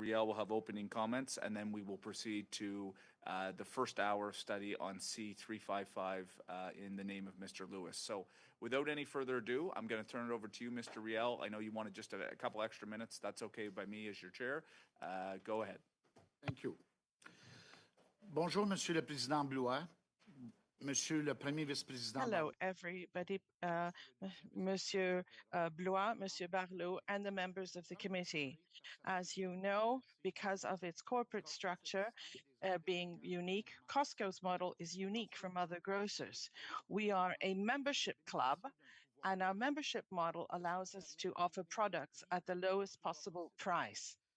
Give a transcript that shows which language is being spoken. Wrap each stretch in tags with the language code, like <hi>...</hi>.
<en>Riel will have opening comments, and then we will proceed to the first hour of study on C-355 in the name of Mr. Lewis. So without any further ado, I'm going to turn it over to you, Mr. Riel. I know you wanted just a couple extra minutes. That's okay by me as your chair. Go ahead. Thank you.</en> <fr>Bonjour, Monsieur le Président Blois. Monsieur le Premier Vice-Président.</fr> <en>Hello, everybody. Monsieur Blois, Monsieur Barlot, and the members of the committee. As you know, because of its corporate structure being unique, Costco's model is unique from other grocers. We are a membership club, and our membership model allows us to offer products at the lowest possible price.</en>